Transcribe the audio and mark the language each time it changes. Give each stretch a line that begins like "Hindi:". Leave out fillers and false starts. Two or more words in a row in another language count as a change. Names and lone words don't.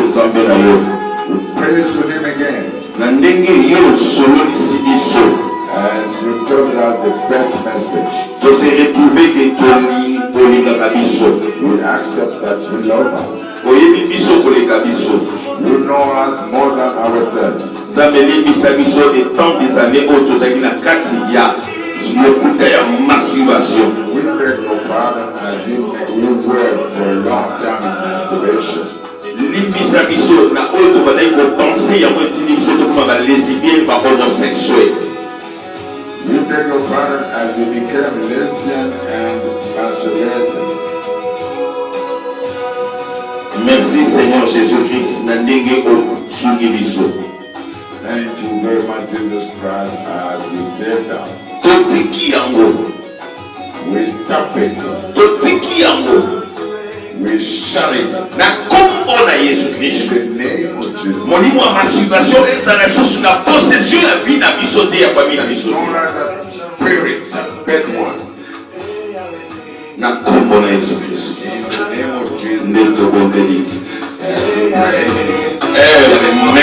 English: We praise your name again. As you turned out the best message, we accept that you love us. You know us more than ourselves. We beg your pardon as we were for a long time in masturbation.
Lingala: Limbisa biso na oyo tobandaki kopense yango etindi biso tokoma balesbienne bahomosexuel.
English: We beg your pardon as we became lesbian and masturbated.
French: Merci Seigneur
Lingala: Jésus-Christ na ndenge osungi biso.
English: Thank you very much Jesus Christ as you saved us.
Lingala: Totiki yango.
English: We stop it.
Lingala: Totiki yango.
English: We shut it.
Lingala: Na kombo na Yesu Christ.
English: In the name of Jesus.
Lingala: Molimo ya masturbation ezala lisusu na possession ya vie na biso te ya famille na biso.
English: Don't let that spirit, that bad one.
Lingala: Na kombo na Yesu Christ.
English: In the name of Jesus.
Lingala: Nde tobondeli.
English: Amen. Amen.